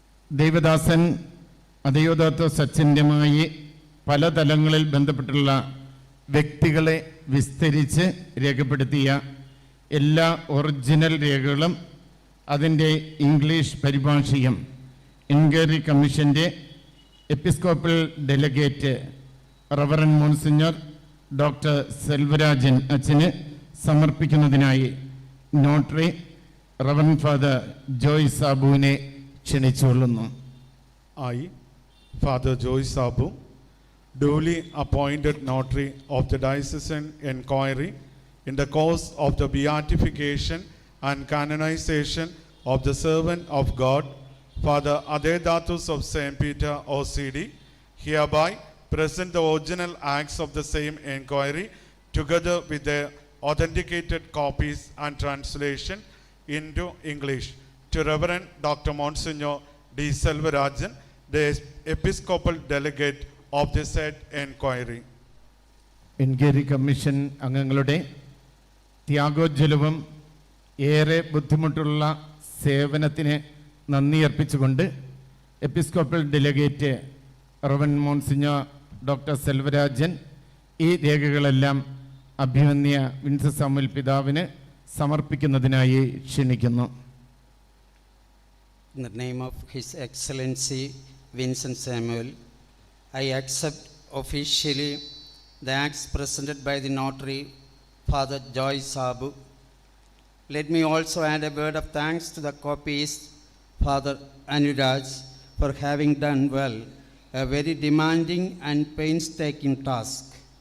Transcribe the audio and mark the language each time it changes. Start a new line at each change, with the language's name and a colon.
Malayalam: ദൈവദാസൻ ദിയോദാത്തൂസ് അച്ഛൻ്റെയുമായി പല തലങ്ങളിൽ ബന്ധപ്പെട്ടുള്ള വ്യക്തികളെ വിസ്തരിച്ച് രേഖപ്പെടുത്തിയ എല്ലാ ഒറിജിനൽ രേഖകളും അതിൻ്റെ ഇംഗ്ലീഷ് പരിഭാഷയും എൻക്വയറി കമ്മീഷൻ്റെ episcopal delegate reverend monsignor doctor Selvarajan അച്ഛന് സമർപ്പിക്കുന്നതിനായി notary reverend father Joy സാബുവിനെ ക്ഷണിച്ചുകൊള്ളുന്നു.
English: I, Father Joy Sabu, duly appointed notary of the diocesan inquiry in the course of the beatification and canonization of the servant of God, Father Diyodatus of St. Peter, OCD, hereby present the original acts of the same inquiry together with their authenticated copies and translation into English to Reverend Dr. Monsignor D. Selvarajan, the Episcopal Delegate of the said inquiry.
Malayalam: Enquiry commission അംഗങ്ങളുടെ ത്യാഗോജ്വലവും ഏറെ ബുദ്ധിമുട്ടുള്ള സേവനത്തിന് നന്ദി അർപ്പിച്ചുകൊണ്ട് episcopal delegate റവൻ monsignor doctor Selvarajan ഈ രേഖകളെല്ലാം അഭിമന്യ Vincent Samuel പിതാവിന് സമർപ്പിക്കുന്നതിനായി ക്ഷണിക്കുന്നു.
English: In the name of His Excellency Vincent Samuel, I accept officially the acts presented by the notary, Father Joy Sabu. Let me also add a word of thanks to the copyist, Father Anuraj, for having done well a very demanding and painstaking task.